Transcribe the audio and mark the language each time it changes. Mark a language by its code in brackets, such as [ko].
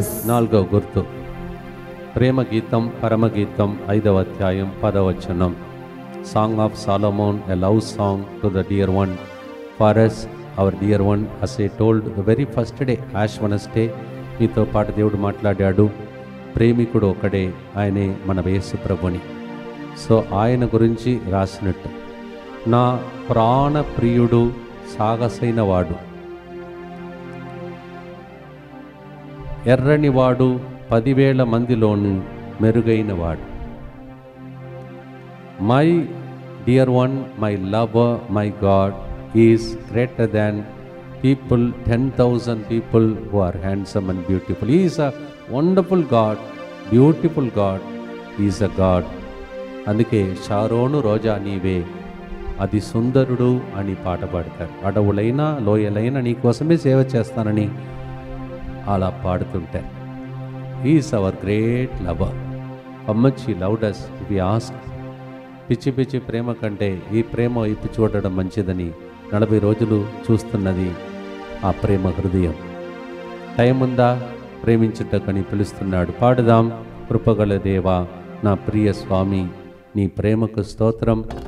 [te] 4వ గుర్తు ప్రేమ గీతం పరమగీతం 5వ అధ్యాయం 10వ వచనం. [en] Song of Solomon, a love song to the dear one. For us, our dear one, as I told the very first day, Ash Wednesday, [te] మీతో పాటు దేవుడు మాట్లాడాడు. ప్రేమికుడు ఒకడే, ఆయనే మన యేసు ప్రభుని. సో ఆయన గురించి రాసినట్టు, నా ప్రాణ ప్రియుడు సాగసైన వాడు, ఎర్రనివాడు 10,000 మందిలోను మెరుగైన వాడు. [en] My dear one, my lover, my God is greater than people, 10,000 people who are handsome and beautiful. He is a wonderful God, beautiful God. He is a God. [te] అందుకే షారోను రోజా నీవే అది సుందరుడు అని పాట పాడతారు. అడవులైనా లోయలైనా నీ కోసమే సేవ చేస్తానని అలా పాడుతుంటారు. [en] He is our great lover. How much he loved us if we ask. [te] పిచ్చి పిచ్చి ప్రేమ కంటే ఈ ప్రేమ వైపు చూడడం మంచిదని 40 రోజులు చూస్తున్నది ఆ ప్రేమ హృదయం. టైం ఉందా ప్రేమించుటకని పిలుస్తున్నాడు. పాడుదాం. కృపగల దేవా నా ప్రియ స్వామి, నీ ప్రేమకు స్తోత్రం.